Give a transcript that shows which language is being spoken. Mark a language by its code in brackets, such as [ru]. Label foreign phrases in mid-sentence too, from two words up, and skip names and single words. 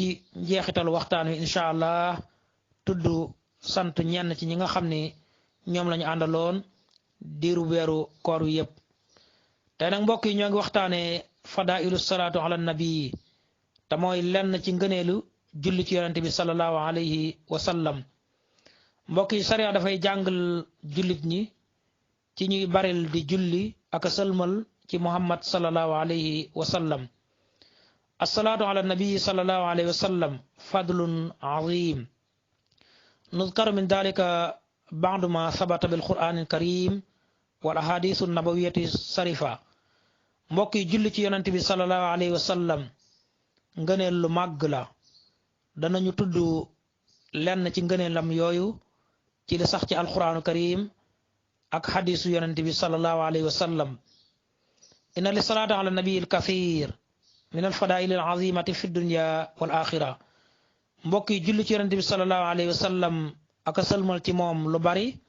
[wo] njeexitalu waxtaan wi [ar] إن شاء الله [wo] tudd sant ñenn ci ñi nga xam ni ñoom lañu àndaloon diiru weeru koor wi yépp tey nag mbokk yi ñoo ngi waxtaanee [ar] فضائل الصلاة على النبي [wo] te mooy lenn ci ngëneelu julli ci yonente bi [ar] صلى الله عليه وسلم [wo] mbokk yi sariya dafay jàngal jullit ñi ci ñuy baril di julli ak a sëlmal ci muhammad [ar] صلى الله عليه وسلم الصلاة على النبي صلى الله عليه وسلم فضل عظيم نذكر من ذلك بعض ما ثبت بالقرآن الكريم والأحاديث النبوية الشريفة [wo] mbokki julli ci yonent bi [ar] صلى الله عليه وسلم [wo] ngëneel lu màgg la danañu tudd lenn ci ngëneelam yooyu ci li sax ci [ar] القرآن الكريم [wo] ak xadisu yonent bi [ar] صلى الله عليه وسلم إن للصلاة على النبي الكثير من الفضائل العظيمة في الدنيا والآخرة [wo] mbokk yi julli ci yonente bi [ar] صلى الله عليه وسلم [wo] ak sëlmal ci moom lu bari